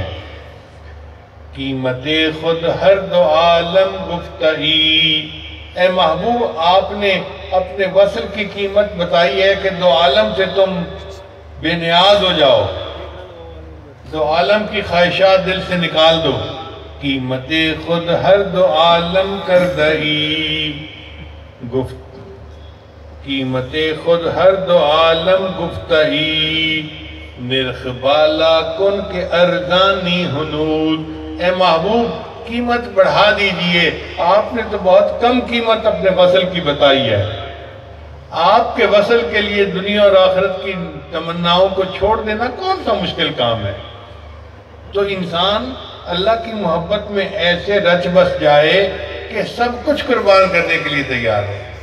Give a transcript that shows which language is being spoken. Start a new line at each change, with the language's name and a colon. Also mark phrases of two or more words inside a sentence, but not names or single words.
Persian: قیمت خود ہر دو عالم گفتہی،
Urdu: اے محبوب، آپ نے اپنے وصل کی قیمت بتائی ہے کہ دو عالم سے تم بے نیاز ہو جاؤ، دو عالم کی خواہشات دل سے نکال دو۔
Persian: قیمت خود ہر دو عالم کر دہی، قیمت خود ہر دو عالم گفتہی، نرخ بالا کن کے ارزانی ہنود،
Urdu: اے محبوب، قیمت بڑھا دیجئے، آپ نے تو بہت کم قیمت اپنے وصل کی بتائی ہے۔ آپ کے وصل کے لیے دنیا اور آخرت کی تمناؤں کو چھوڑ دینا کون سا مشکل کام ہے؟ تو انسان اللہ کی محبت میں ایسے رچ بس جائے کہ سب کچھ قربان کرنے کے لیے تیار ہو۔